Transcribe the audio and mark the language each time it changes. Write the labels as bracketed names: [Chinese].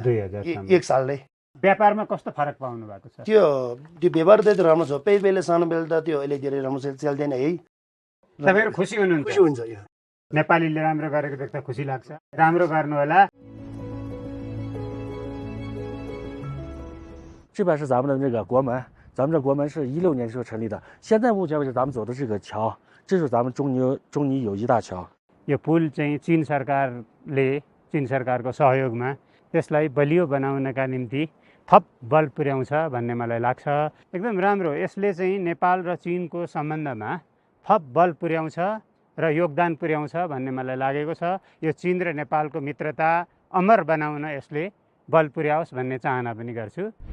[Nepali] 2000 एक सालले व्यापारमा कस्तो फरक पाउनु भएको छ त्यो व्यापार त राम्रो छ पहिले सानो बेला त त्यो अहिले धेरै राम्रो चल्दैन है तपाईहरु खुसी हुनुहुन्छ खुसी हुन्छ यो नेपालीले राम्रो गरेको देख्दा खुसी लाग्छ राम्रो गर्नु होला [Chinese] 这边是咱们的那个国门，咱们这国门是16年就成立的。现在目前为止，咱们走的这个桥，这是咱们中尼友谊大桥。 [Nepali] यो पुल चाहिँ चीन सरकारले चीन सरकारको सहयोगमा त्यसलाई बलियो बनाउनका निम्ति थप बल पुर्याउँछ भन्ने मलाई लाग्छ एकदम राम्रो यसले चाहिँ नेपाल र चीनको सम्बन्धमा थप बल पुर्याउँछ र योगदान पुर्याउँछ भन्ने मलाई लागेको छ यो चीन र नेपालको मित्रता अमर बनाउन यसले बल पुर्याओस् भन्ने चाहना पनि गर्छु